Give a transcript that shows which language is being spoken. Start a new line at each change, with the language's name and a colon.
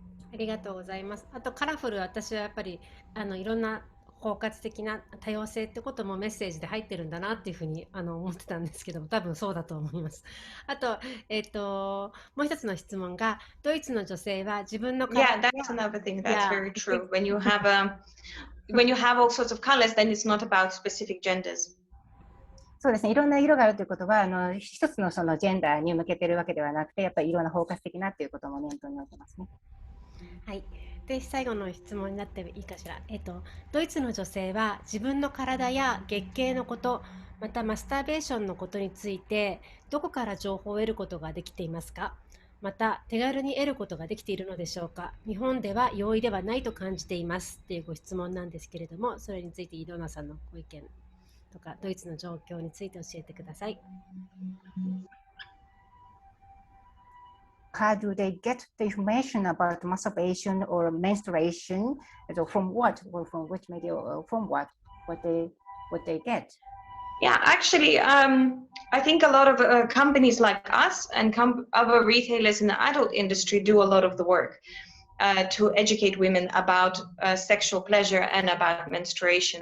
Japanese: ありがとうございます。あとカラフル、私はやっぱりいろんな包括的な多様性ってこともメッセージで入ってるんだなっていうふうに思ってたんですけども、多分そうだと思います。あと、もう一つの質問が、ドイツの女性は自分の体
English: Yeah, that's another thing. That's Yeah, very true. When you have all sorts of colors, then it's not about specific genders.
Japanese: そうですね、いろんな色があるということは、一つのそのジェンダーに向けているわけではなくて、やっぱりいろんな包括的なということも念頭に置いてますね。はい。で、最後の質問になっていいかしら。ドイツの女性は自分の体や月経のこと、またマスターベーションのことについて、どこから情報を得ることができていますか？また、手軽に得ることができているのでしょうか？日本では容易ではないと感じていますっていうご質問なんですけれども、それについてイロナさんのご意見とか、ドイツの状況について教えてください。
English: How do they get the information about masturbation or menstruation? So from what? Or from which media? Or from what? What they get? Yeah, actually, I think a lot of companies like us and other retailers in the adult industry do a lot of the work to educate women about sexual pleasure and about menstruation.